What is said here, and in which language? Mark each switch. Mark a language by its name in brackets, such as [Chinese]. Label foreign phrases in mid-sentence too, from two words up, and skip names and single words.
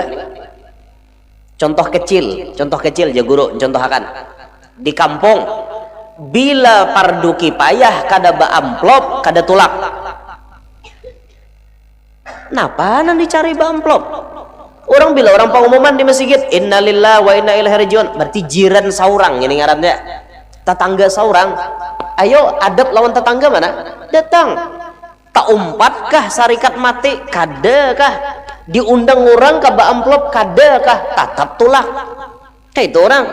[Banjar] Contoh kecil ya guru contohakan. Di kampung bila pardu kipayah kada ba amplop kada tulak. Napa nang dicari ba amplop? Orang bila orang pengumuman di masjid [Arabic] إنا لله وإنا إليه راجعون, [Banjar] berarti jiran saurang ini ngarannya. Tetangga saurang. Ayo adab lawan tetangga mana? Datang. Tak umpatkah sarikat mati? Kada kah? Diundang orang ke amplop kada kah? Tatap tulak. Kayak itu orang.